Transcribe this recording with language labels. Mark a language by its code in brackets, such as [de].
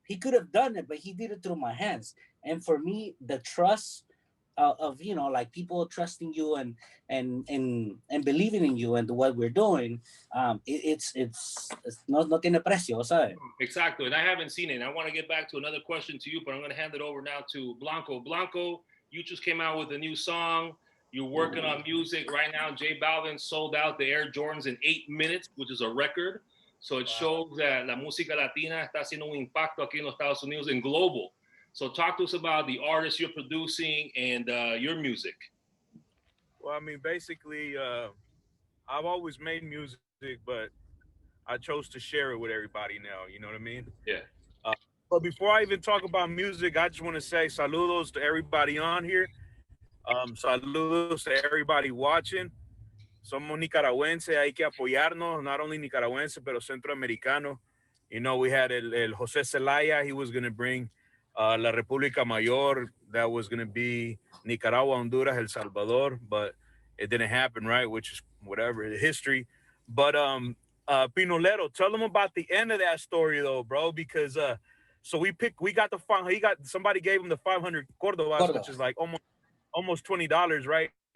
[en] He could have done it, but he did it through my hands. And for me, the trust of like people trusting you and believing in you and what we're doing, it's [es] no tiene precio, ¿sabes? [en] Exactly, and I haven't seen it. I want to get back to another question to you, but I'm going to hand it over now to Blanco. Blanco, you just came out with a new song. You're working on music right now. J Balvin sold out the Air Jordans in 8 minutes, which is a record. So it shows that [es] la música latina está haciendo un impacto aquí en los Estados Unidos [en] and global. So talk to us about the artists you're producing and your music. Well, I mean, basically, I've always made music, but I chose to share it with everybody now. You know what I mean? Yeah. But before I even talk about music, I just want to say saludos to everybody on here. Saludos to everybody watching. [es] Somos nicaragüenses, hay que apoyarnos, [en] not only [es] nicaragüenses, pero centroamericano. [en] You know, we had el José Zelaya, he was going to bring La República Mayor, that was going to be Nicaragua, Honduras, El Salvador, but it didn't happen, right? Which is whatever, history. But Pinolero, tell them about the end of that story though, bro, because so somebody gave him the 500 Cordobas, which is like almost $20, right?